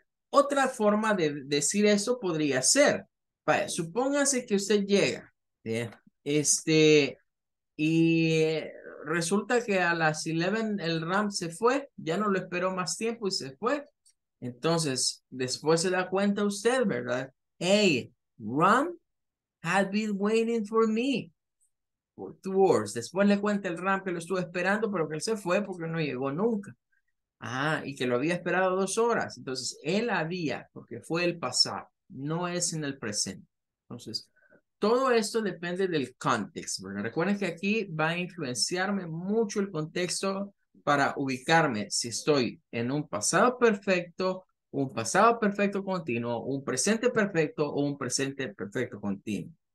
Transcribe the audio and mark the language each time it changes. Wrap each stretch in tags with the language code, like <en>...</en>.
<es>Otra forma de decir eso podría ser, vaya, supóngase que usted llega, ¿sí? Y resulta que a las 11 el Ram se fue, ya no lo esperó más tiempo y se fue. Entonces, después se da cuenta usted, ¿verdad?</es> <en>Hey, Ram had been waiting for me for 2 hours.</en> <es>Después le cuenta el Ram que lo estuvo esperando, pero que él se fue porque no llegó nunca. Ah, y que lo había esperado 2 horas. Entonces, él había, porque fue el pasado, no es en el presente. Entonces, todo esto depende del contexto, ¿verdad? Recuerden que aquí va a influenciarme mucho el contexto para ubicarme si estoy en un pasado perfecto, un pasado perfecto continuo, un presente perfecto o un presente perfecto continuo.</es>